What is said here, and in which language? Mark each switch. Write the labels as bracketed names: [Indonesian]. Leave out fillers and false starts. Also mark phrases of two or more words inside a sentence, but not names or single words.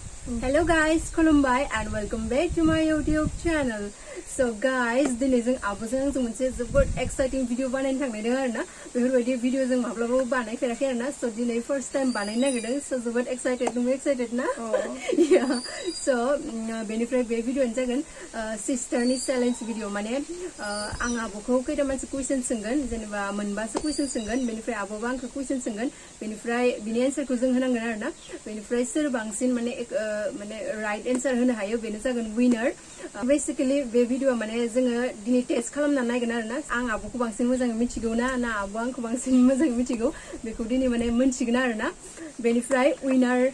[English] Hello guys, खुलुमबाय and welcome back to my YouTube channel. So guys, [Bodo] दिनै जों आब'जों मोनसे जोबोद [English] exciting video [Bodo] बानायनो थांनायदों आरोना बेफोरबायदि भिडिअ जों माब्लाबाबो बानायफेराखै आरोना so दिनै [English] first time [Bodo] बानायनो नागिरदों so जोबोद excited नोंबो excited ना [English] yeah so [Bodo] बेनिफ्राय बे भिडिअआनो जागोन सिस्टारनि [English] challenge video [Bodo] माने आं आब'खौ खैथा मानसि कुइसन सोंगोन जेनेबा मोनबासो कुइसन सोंगोन बेनिफ्राय आब'बा आंखौ कुइसन सोंगोन बेनिफ्राय बिनि एन्सारखौ जों होनांगोन आरोना बेनिफ्राय सोर बांसिन माने [English] right answer [Bodo] होनो हायो बेनो जागोन विनार बेसिकली बे भिडिअआ माने जोङो दिनै टेस्ट खालामना नायगोन आरोना आं आब'खौ बांसिन मोजाङै मिथिगौ ना आब'आ आंखौ बांसिन मोजाङै मिथिगौ बेखौ दिनै माने मोनथिगोन आरोना बेनिफ्राय विनार